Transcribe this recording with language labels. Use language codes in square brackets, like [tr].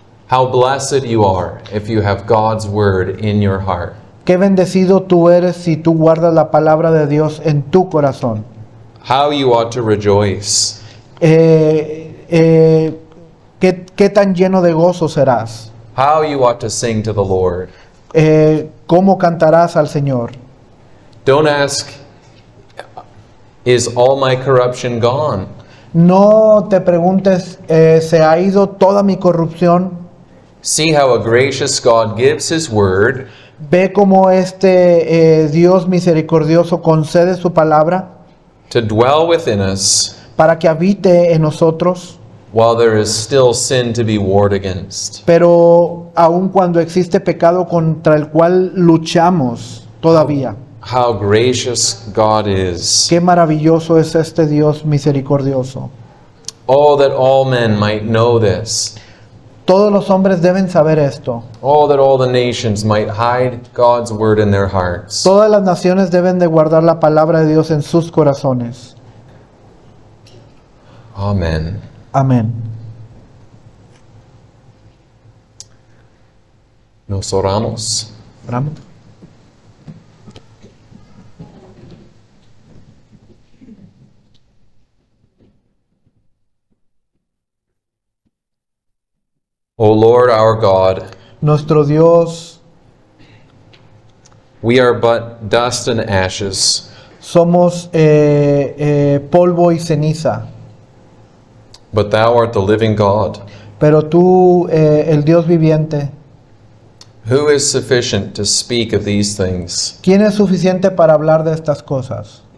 [en] How blessed you are if you have God's word in your heart. [es] Qué bendecido tú eres si tú guardas la palabra de Dios en tu corazón. [en] How you ought to rejoice. [es] ¿Qué tan lleno de gozo serás? [en] How you ought to sing to the Lord. [es] ¿Cómo cantarás al Señor? [en] Don't ask, is all my corruption gone? [es] No te preguntes, ¿se ha ido toda mi corrupción? [en] See how a gracious God gives his word [es] Ve cómo Dios misericordioso concede su palabra [en] to dwell within us [es] para que habite en nosotros, [en] while there is still sin to be warred against. [es] pero aun cuando existe pecado contra el cual luchamos todavía. [en] How gracious God is. [es] Qué maravilloso es este Dios misericordioso. [en] Oh, that all men might know this. [es] Todos los hombres deben saber esto. [en] Oh, that all the nations might hide God's word in their hearts. [es] Todas las naciones deben de guardar la palabra de Dios en sus corazones. [en] Amen. [es] Amén. Nos oramos. Oramos. [en] O Lord our God, [es] Nuestro Dios, [en] we are but dust and ashes, [es] somos polvo y ceniza, [en] but thou art the living God. [es] pero tú, el Dios viviente, [en] Who is sufficient to speak of these things? [es] ¿quién es suficiente para hablar de estas cosas?